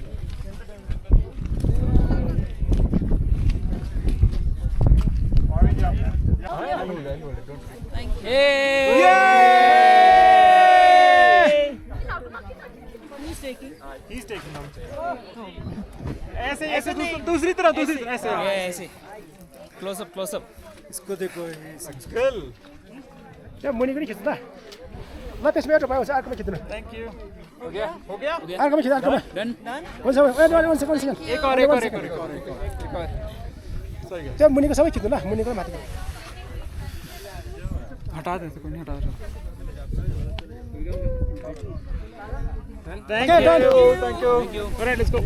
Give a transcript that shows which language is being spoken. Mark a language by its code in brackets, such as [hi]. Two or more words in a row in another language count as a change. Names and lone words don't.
[en] He's taking Namche. [hi] ऐसे दूसरी तरफ ऐसे [en] close up [hi] इसको देखो Skill. [ne] मुनि पनि खिच्नु त ल त्यसमा एउटा भयो अर्कोमा खिच्नु [en] Thank you. [hi] हो गया [ne] अर्कोमा खिच्नु अर्कोमा [en] डन हुन्छ one second [hi] एक और सही है [ne] त्यो मुनिको सबै खिच्नु ल मुनिको माथिको [hi] हटा दे कोई नहीं हटा दे [en] Thank you. All right, let's go.